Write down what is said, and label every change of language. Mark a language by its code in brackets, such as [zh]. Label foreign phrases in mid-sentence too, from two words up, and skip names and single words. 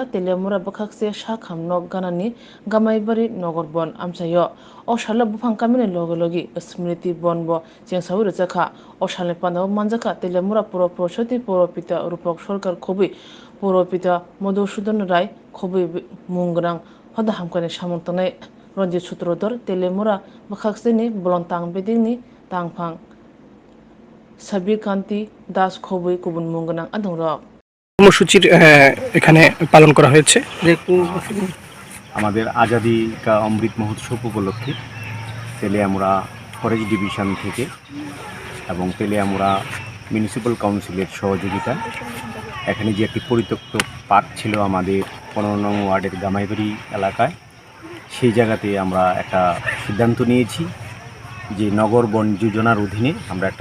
[trp] तेलेमुरा बखाकसे साखाम नग गानानि गामाइबारि नगरबन आमसायो अशाला बुफां कामिनि लगे स्मृति बनबो जेंसाउ रजाखा अशाले पानाव मानजाखा तेलेमुरा पुर प्रसति पुरपिता रूपक सरकार खबि पुरपिता मधुसूदन राय खबि मुंगनां हदा हामकानि सामुंतनाय रंजित सूत्रधर तेलेमुरा बखाकसेनि बलंतां बेदिंनि तांफां সাবির কান্তি দাস খবই কুবুন মুঙ্গনাং আদংরক [bn] কর্মসূচির এখানে পালন করা হয়েছে আমাদের আজাদি কা অমৃত মহোৎসব উপলক্ষে তেলিয়ামুড়া ফরেস্ট ডিভিশন থেকে এবং তেলিয়ামুড়া মিউনিসিপ্যাল কাউন্সিলের সহযোগিতা এখানে যে একটি পরিত্যক্ত পার্ক ছিল আমাদের 15 নং ওয়ার্ডের গামাইবাড়ি এলাকায় সেই জায়গাতে আমরা একটা সিদ্ধান্ত নিয়েছি যে নগর বন যোজনার অধীনে আমরা একটা